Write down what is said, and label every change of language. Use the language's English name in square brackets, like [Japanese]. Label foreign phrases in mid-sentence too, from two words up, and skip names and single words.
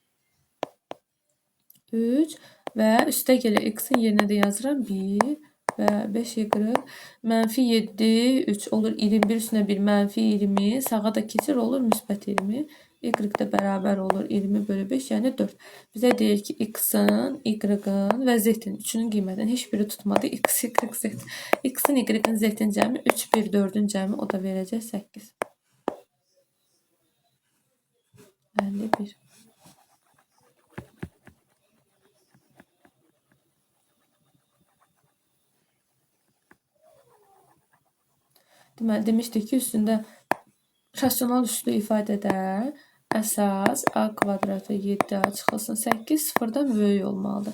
[Azerbaijani] 3 və üstə gələ x-in yerinə də yazıram 1 və 5y -7 3 olur 21 üstünə 1 -20 sağa da keçir olur müsbət 20. Y də bərabər olur 20 bölü 5 yəni 4. Bizə deyir ki x-in, y-in və z-in üçünün qiymətini heç biri tutmadı. X, y, z. X-in, y-in, z-in cəmi 3, 1, 4-ün cəmi o da verəcək 8. 51. Deməli, demişdik ki, üstündə rasional üslü ifadədə əsas a kvadratı 7a çıxılsın 8 sıfırdan böyük olmalıdır.